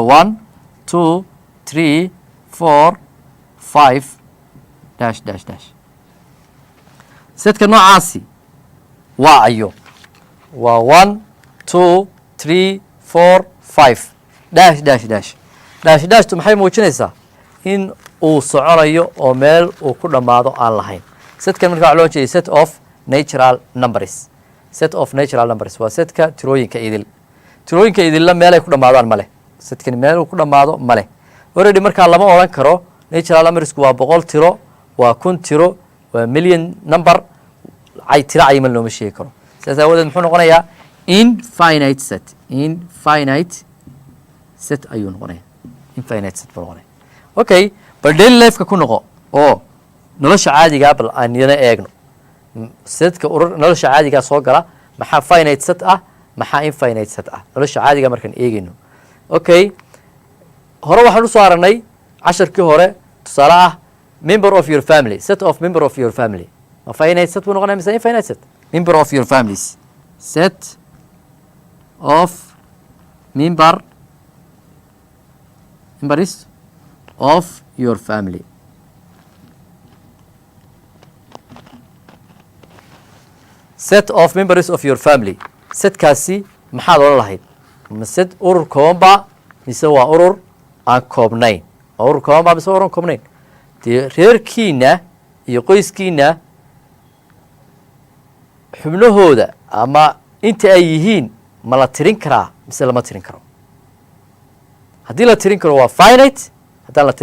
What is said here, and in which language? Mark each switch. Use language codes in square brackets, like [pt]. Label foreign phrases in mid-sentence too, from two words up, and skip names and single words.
[so] 1 2 3 4 5 [en] dash dash dash [so] setka noocaasi waa ayo waa 1 2 3 4 5 [en] dash dash dash [so] dash dashtu maxay muujinaysaa in uu soconayo oo meel uu ku dhammaado aan lahayn setkan marka waxaa loo jeeday [en] set of natural numbers [so] waa setka tirooyinka idilla meelay ku dhammaadaan ma leh setkani meel uu ku dhammaado ma leh already markaa lama odhan karo [en] natural numbersku [so] waa 100 tiro waa 1000 tiro waa [en] million number [so] tiro cayiman looma sheegi karo sidaas aawadeed muxuu noqonayaa infinite set ayuu noqonaya [en] infinite set [so] buu noqonaya okay bal [en] daily lifeka [so] ku noqo oo nolosha caadigaa bal aan yana eegno setka nolosha caadigaa soo gala maxaa [en] finite set [so] ah maxaa [en] infinite set [so] ah nolosha caadigaa markaan eegayno okay hore waxaan usoo aragnay casharkii hore tusaale ah [en] member of your family set of member of your family [so] ma [en] finite set [so] buu noqonaya mise [en] infinite set member of your families set of members of your family set of members of your family [so] setkaasi maxaad odhan lahayd ma set urur koobanba mise waa urur aan koobnayn waa urur koobanba mise waa urur aan koobnayn dee reerkiina iyo qoyskiina xubnahooda ama inta ay yihiin ma la tirin karaa mise lama tirin karo haddii la tirin karo waa finite haddaan la